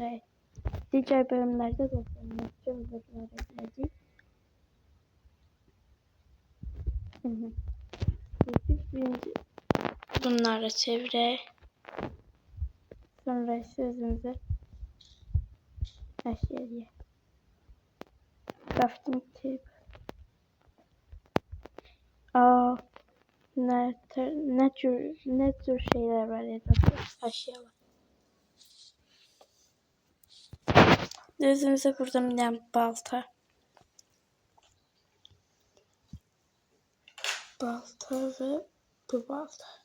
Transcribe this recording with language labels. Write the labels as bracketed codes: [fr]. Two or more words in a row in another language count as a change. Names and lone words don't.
[az] Digər bölümlərdə dostlar, cümlələr edəcəyik. Biz birinci bunları çevirək. Sonra sözümüzü əşyəliyək. [en] Crafting table. [tr] Ne tür şeyler var ya da eşyalar. Özümüze buradan bir tane balta. Ve bu balta.